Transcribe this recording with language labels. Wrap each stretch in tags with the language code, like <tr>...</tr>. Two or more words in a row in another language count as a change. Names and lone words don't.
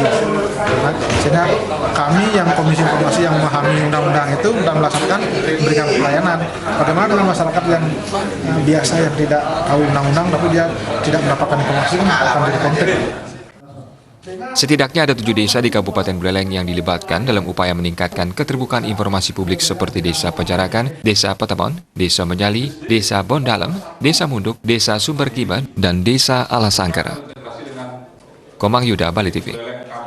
<id>Sehingga kami yang Komisi Informasi yang memahami undang-undang itu dan melaksanakan memberikan pelayanan. Bagaimana dengan masyarakat yang biasa yang tidak tahu undang-undang tapi dia tidak mendapatkan informasi akan jadi konflik. Setidaknya ada 7 desa di Kabupaten Buleleng yang dilibatkan dalam upaya meningkatkan keterbukaan informasi publik seperti Desa Penjarakan, Desa Petamon, Desa Menyali, Desa Bondalem, Desa Munduk, Desa Sumber Kiban, dan Desa Alasangker. Komang Yuda, Bali TV.</id>